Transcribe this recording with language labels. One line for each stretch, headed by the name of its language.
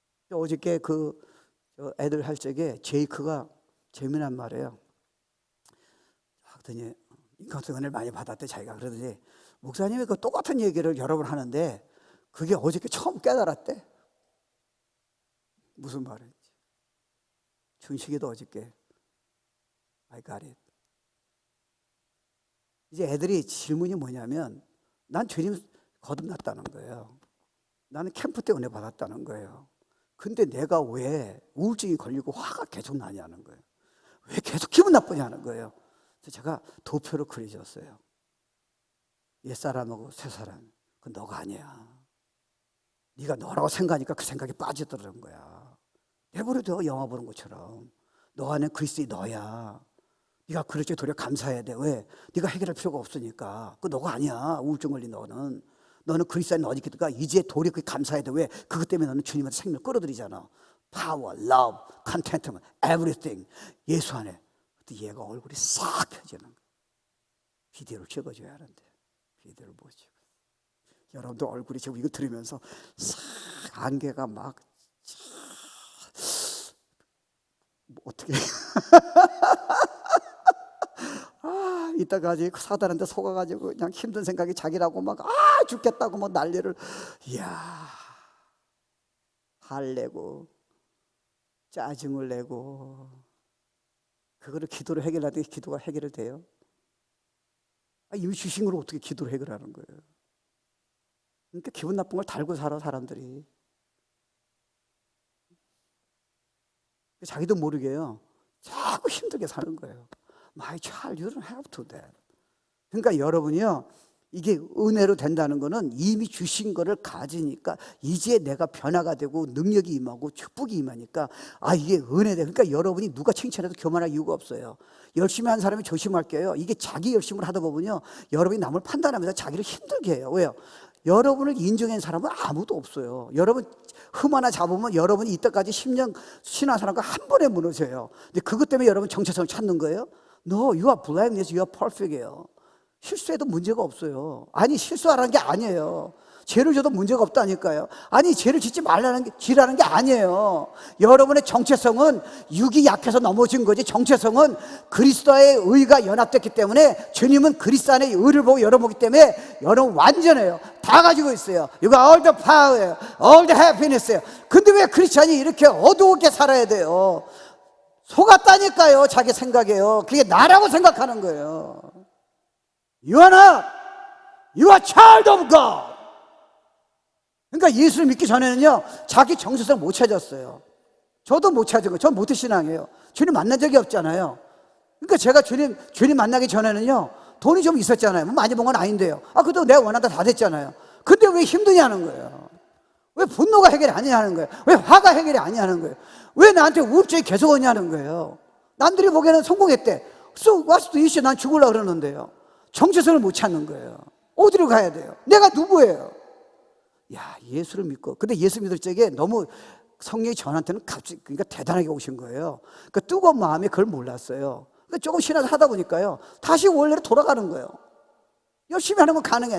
Korean: 어저께 그 애들 할 적에 제이크가 재미난 말이에요. 그랬더니 인간적 은혜를 많이 받았대 자기가. 그러더니 목사님이 그 똑같은 얘기를 여러 번 하는데 그게 어저께 처음 깨달았대. 무슨 말인지. 준식이도 어저께
English: I got it.
Korean: 이제 애들이 질문이 뭐냐면 난 주님 거듭났다는 거예요. 나는 캠프 때 은혜 받았다는 거예요. 근데 내가 왜 우울증이 걸리고 화가 계속 나냐는 거예요. 왜 계속 기분 나쁘냐는 거예요. 그래서 제가 도표를 그려줬어요. 옛사람하고 새사람. 그건 너가 아니야. 네가 너라고 생각하니까 그 생각에 빠져들은 거야. 내버려둬. 영화 보는 것처럼. 너 안에 그리스도의 너야. 네가 그렇게 도리어 감사해야 돼. 왜? 네가 해결할 필요가 없으니까. 그거 너가 아니야. 우울증 걸린 너는. 너는 그리스도 안에 어디 있겠다. 이제 도리어 그게 감사해야 돼. 왜? 그것 때문에 너는 주님한테 생명을 끌어들이잖아.
English: Power, love, contentment, everything.
Korean: 예수 안에. 그때 얘가 얼굴이 싹 펴지는 거야. 비디오를 찍어줘야 하는데 비디오를 못 찍어. 여러분도 얼굴이 지금 이거 들으면서 싹 안개가 막 어떻게 이따가지 사단한테 속아가지고 그냥 힘든 생각이 자기라고 막 죽겠다고 뭐 난리를. 이야, 화내고 짜증을 내고 그거를 기도로 해결하되 기도가 해결이 돼요? 이미 주신 걸 어떻게 기도로 해결하는 거예요? 그러니까 기분 나쁜 걸 달고 살아 사람들이. 자기도 모르게요. 자꾸 힘들게 사는 거예요.
English: My child, you don't have to that.
Korean: 그러니까 여러분이요, 이게 은혜로 된다는 거는 이미 주신 거를 가지니까 이제 내가 변화가 되고 능력이 임하고 축복이 임하니까 이게 은혜다. 그러니까 여러분이 누가 칭찬해도 교만할 이유가 없어요. 열심히 한 사람이 조심할게요. 이게 자기 열심을 하다 보면요, 여러분이 남을 판단하면서 자기를 힘들게 해요. 왜요? 여러분을 인정한 사람은 아무도 없어요. 여러분 흠 하나 잡으면 여러분이 이때까지 10년 신한 사람과 한 번에 무너져요. 근데 그것 때문에 여러분 정체성을 찾는 거예요?
English: No, you are blameless, you are perfect이에요.
Korean: 실수해도 문제가 없어요. 아니, 실수하라는 게 아니에요. 죄를 져도 문제가 없다니까요. 아니, 죄를 짓지 말라는 게, 지라는 게 아니에요. 여러분의 정체성은 육이 약해서 넘어진 거지, 정체성은 그리스도의 의가 연합됐기 때문에, 주님은 그리스도 안의 의를 보고 열어보기 때문에 여러분 완전해요. 다 가지고 있어요.
English: You got all the power예요. all the happiness예요.
Korean: 근데 왜 크리스찬이 이렇게 어두웠게 살아야 돼요? 속았다니까요. 자기 생각에요. 그게 나라고 생각하는 거예요.
English: You are not. You are child of God.
Korean: 그러니까 예수를 믿기 전에는요, 자기 정체성 못 찾았어요. 저도 못 찾은 거예요. 전 모태신앙이에요. 주님 만난 적이 없잖아요. 그러니까 제가 주님 만나기 전에는요, 돈이 좀 있었잖아요. 뭐 많이 번 건 아닌데요. 그래도 내가 원하다 다 됐잖아요. 근데 왜 힘드냐는 거예요. 왜 분노가 해결이 아니냐는 거예요. 왜 화가 해결이 아니냐는 거예요. 왜 나한테 우울증이 계속 오냐는 거예요. 남들이 보기에는 성공했대.
English: So what's the issue?
Korean: 난 죽으려고 그러는데요. 정체성을 못 찾는 거예요. 어디로 가야 돼요? 내가 누구예요? 야, 예수를 믿고. 근데 예수 믿을 적에 너무 성령이 저한테는 갑자기, 그러니까 대단하게 오신 거예요. 그 뜨거운 마음에 그걸 몰랐어요. 그러니까 조금 신앙을 하다 보니까요, 다시 원래로 돌아가는 거예요. 열심히 하는 건 가능해.